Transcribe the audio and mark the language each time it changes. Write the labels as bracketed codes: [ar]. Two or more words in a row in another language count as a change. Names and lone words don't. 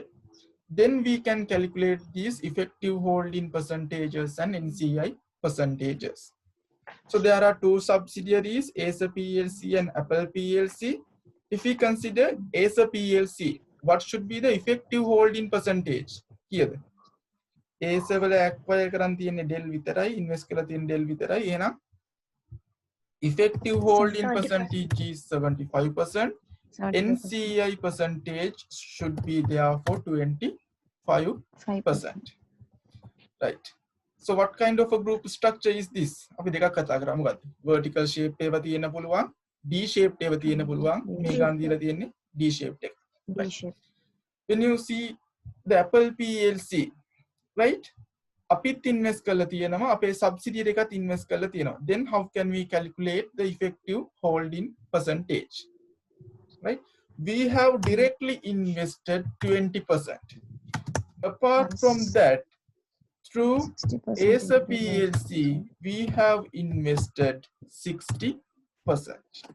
[en] Then we can calculate these effective holding percentages and NCI percentages. So there are two subsidiaries, Acer PLC and Apple PLC. If we consider Acer PLC, what should be the effective holding percentage here? [si] Acer වල acquire කරන් තියෙන්නේ Dell විතරයි, invest කරලා තියෙන Dell විතරයි. [en] එහෙනම් effective holding percentage is 75%. NCI percentage should be there for 25%. Right. So what kind of a group structure is this? [si] අපි දෙකක් කතා කරා මොකද්ද? [en] Vertical shape [si] එකව තියෙන්න පුළුවන්, [en] D shaped [si] එකව තියෙන්න පුළුවන්. මේ ගාන දීලා තියෙන්නේ [en] D shaped [si] එක. [en] D shape. When you see the Apple PLC, right? [si] අපිත් invest කරලා තියෙනවා, අපේ subsidiary එකත් invest කරලා තියෙනවා. [en] Then how can we calculate the effective holding percentage? Right? We have directly invested 20%. Apart from that, through Acer PLC, we have invested 60%.